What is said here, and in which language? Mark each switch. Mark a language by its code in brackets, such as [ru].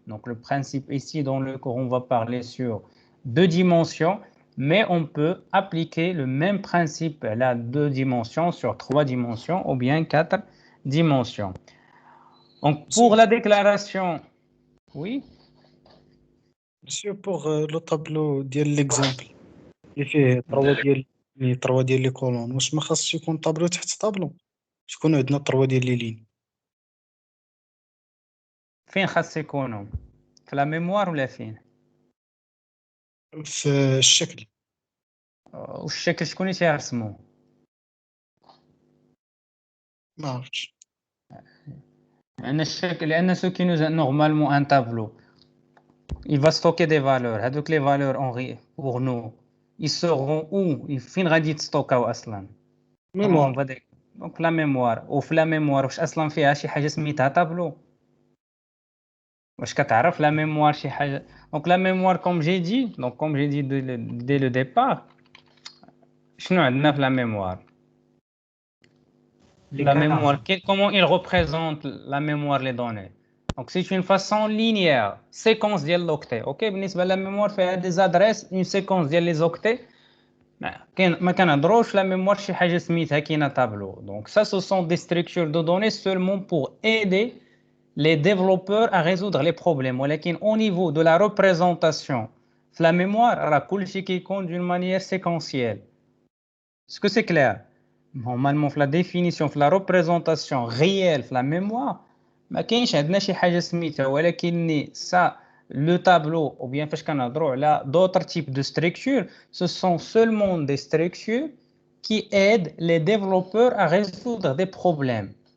[fr] Donc le principe ici dans le cours, on va parler sur 2 dimensions, mais on peut appliquer le même principe à 2 dimensions sur 3 dimensions ou bien 4 dimensions. Donc pour la déclaration, oui. Monsieur, pour le tableau [ar] ديال [fr] l'exemple [ar] اللي فيه 3 ديال لي كولون، واش ما خاصش يكون طابلو تحت طابلو؟ تكون عندنا 3 ديال لي لين. فين خاص يكونوا؟ في لا ميموار ولا فين؟ في الشكل. والشكل شكون اللي تيرسمو؟ ما عرفتش. لأن [fr] ce qui nous a normalement un tableau, il va stocker des valeurs. [ar] هذوك [fr] les valeurs pour nous, ils seront où؟ [ar] فين غادي يتستوكاو أصلا؟ ميموار. [fr] Donc la mémoire. [ar] وفي [fr] la mémoire [ar] واش أصلا فيها شي حاجة سميتها [fr] tableau؟ [ar] واش كتعرف [fr] la mémoire [ar] شي حاجة؟ [fr] Donc la mémoire comme j'ai dit dès le départ, [ar] شنو عندنا في [fr] la mémoire؟ La mémoire, comment il représente la mémoire, les données? Donc, c'est une façon linéaire, séquence de l'octet. OK, [ar] بالنسبة [fr] la mémoire fait des adresses, une séquence de les octets. [ar] ما كنهضروش [fr] la mémoire [ar] شي حاجه سميتها كاينه tableau. [fr] Donc ça ce sont des structures de données seulement pour aider les développeurs à résoudre les problèmes. [ar] ولكن [fr] au niveau de la représentation la mémoire [ar] راه كلشي كيكون [fr] d'une manière séquentielle. Est-ce que c'est clair? Normalement la définition la représentation réelle la mémoire [ar] ما كاينش عندنا شي حاجه سميتها [fr] ولكن ça le tableau ou bien [ar] فاش كنهضروا على [fr] d'autres types de structures ce sont seulement des structures qui aident les développeurs à résoudre des problèmes.